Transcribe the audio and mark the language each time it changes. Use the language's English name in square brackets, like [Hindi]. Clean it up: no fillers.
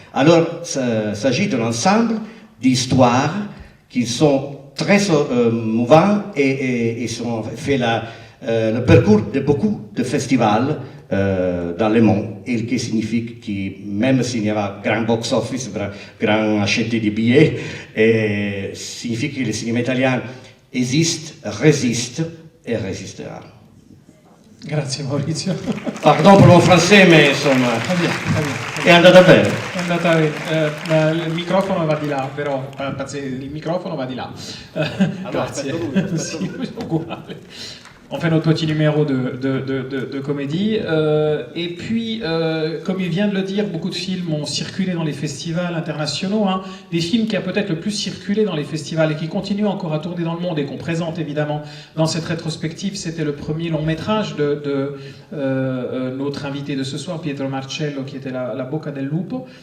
[French] Alors, il s'agit d'un ensemble d'histoires qui sont très mouvantes et ont fait le parcours de beaucoup de festivals dans le monde, et qui signifie que même s'il y a grand box-office, grand acheté de billets, signifie que le cinéma italien existe, résiste et résistera. [Italian] Grazie Maurizio. Pardon per [French] mon français, [Italian] ma insomma è andata bene. È andata bene. Il microfono va di là, però il microfono va di là. Grazie. Sì, uguale. [French] On fait notre petit numéro de comédie. Et puis, comme il vient de le dire, beaucoup de films ont circulé dans les festivals internationaux. Des films qui a peut-être le plus circulé dans les festivals et qui continuent encore à tourner dans le monde et qu'on présente évidemment dans cette rétrospective, c'était le premier long métrage de notre invité de ce soir, Pietro Marcello, qui était La Bocca del Lupo.